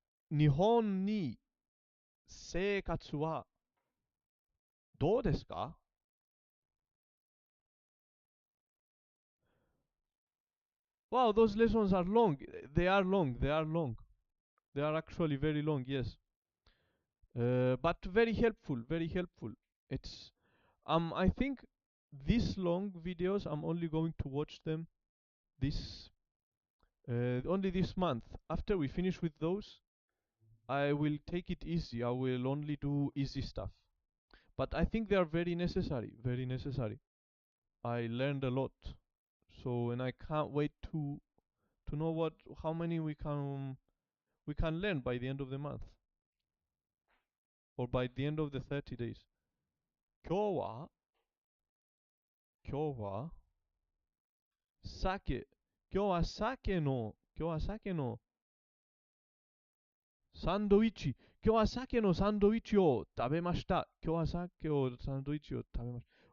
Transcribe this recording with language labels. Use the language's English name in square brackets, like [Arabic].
[Japanese] 日本に生活はどうですか? [English] Wow, those lessons are long. They are long. They are long. They are actually very long, yes. But very helpful. Very helpful. It's I think these long videos I'm only going to watch them this only this month. After we finish with those, I will take it easy. I will only do easy stuff. But I think they are very necessary. Very necessary. I learned a lot. So, and I can't wait to know how many we can learn by the end of the month or by the end of the 30 days. [Japanese] 今日は鮭のサンドイッチ。今日は鮭のサンドイッチを食べました。今日は鮭をサンドイッチを食べました。